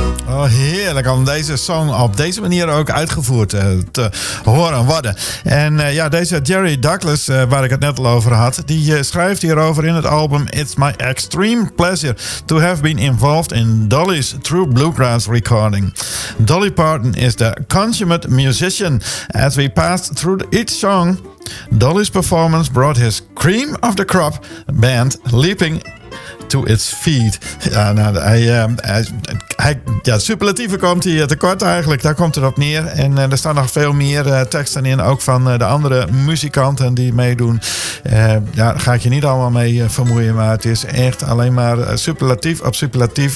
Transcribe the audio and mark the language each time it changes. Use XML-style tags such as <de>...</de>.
<nl>Oh, heerlijk om deze song op deze manier ook uitgevoerd te horen worden. En ja, deze Jerry Douglas, waar ik het net al over had, die schrijft hierover in het album</nl> <en>It's My Extreme Pleasure to Have Been Involved in Dolly's True Bluegrass Recording. Dolly Parton is the consummate musician. As we passed through each song, Dolly's performance brought his cream of the crop band leaping to its feet.</en> <nl>Ja, nou, hij, superlatieven komt hij tekort eigenlijk. Daar komt het op neer. En er staan nog veel meer teksten in. Ook van de andere muzikanten die meedoen. Daar ga ik je niet allemaal mee vermoeien. Maar het is echt alleen maar superlatief op superlatief.</nl>